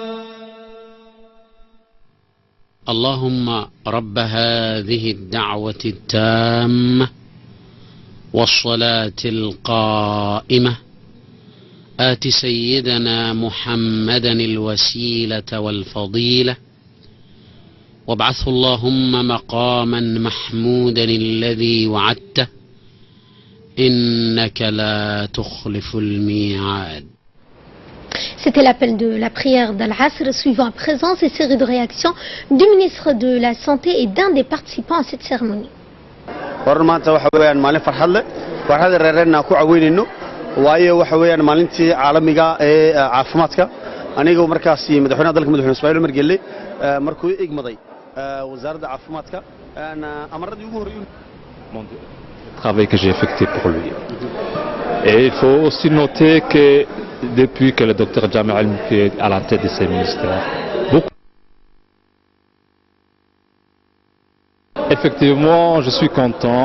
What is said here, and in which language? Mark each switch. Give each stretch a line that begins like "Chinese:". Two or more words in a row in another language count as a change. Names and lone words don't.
Arabic: اللهم رب هذه الدعوة التامة والصلاة القائمة آت سيدنا محمدا الوسيلة والفضيلة وابعثه اللهم مقاما محمودا الذي وعدته إنك لا تخلف الميعاد.
French: C'était l'appel de la prière d'Al-Asr, suivant à présent ces séries de réactions du ministre de la Santé et d'un des participants à cette cérémonie.
Somali: war maanta waxa weeyaan maalin farxad leh farxad reerena ku caawinayno waayo waxa weeyaan maalintii caalamiga ee caafimaadka aniga markaas madaxweynaha dalka madaxweyne Ismaaciil Umar Gelle markuu igmaday wasaaradda caafimaadka ana amaradii ugu horeeyay
French: travail que j'ai effectué pour lui. Et il faut aussi noter que depuis que le docteur Jamel Al-Mouki est à la tête de ces ministères, effectivement, je suis content.